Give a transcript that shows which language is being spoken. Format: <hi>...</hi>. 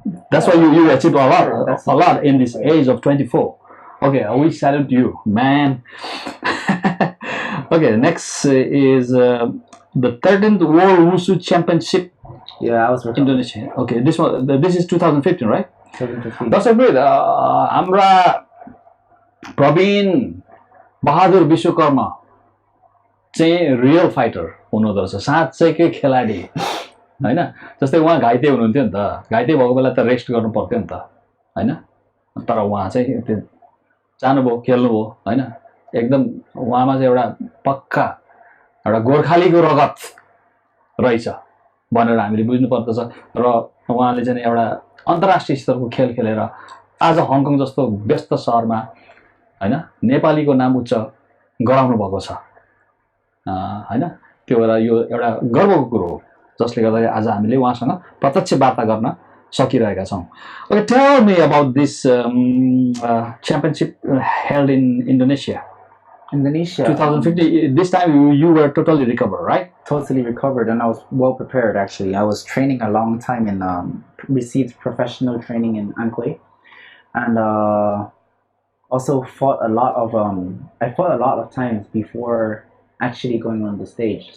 <en>that's why you achieved a lot in this age of 24. Okay, we salute you, man. Okay, next is the 13th World Wushu Championship. Yeah, I was working. Indonesia. Okay, this is 2015, right? 2015. That's great.</en> <ne>Amra Praveen Bahadur Vishwakarma चाहिँ real fighter हुनुहुँदो रहेछ साँच्चैकै खेलाडी हैन जस्तै उहाँ घाइते हुनुहुन्थ्यो नि त घाइते भएको बेला त रेस्ट गर्नु पर्थ्यो नि त हैन तर उहाँ चाहिँ त्यो जानुभयो खेल्नुभयो हैन एकदम उहाँमा चाहिँ एउटा पक्का एउटा गोर्खालीको रगत रहेछ भनेर हामीले बुझ्नुपर्दछ र उहाँले चाहिँ एउटा अन्तर्राष्ट्रिय स्तरको खेल खेलेर आज हङकङ जस्तो व्यस्त सहरमा हैन नेपालीको नाम उच्च गराउनु भएको छ हैन त्यो भएर यो एउटा गर्वको कुरो हो जसले गर्दा आज हामीले उहाँसँग प्रत्यक्ष वार्ता गर्न सकिरहेका छौं</ne> <en>Okay, tell me about this championship held in Indonesia. Indonesia. 2050. This time you were totally recovered, right? Totally recovered, and I was well prepared. Actually, I was training a long time and received professional training in Anhui, and also fought a lot of I fought a lot of times before actually going on the stage.</en>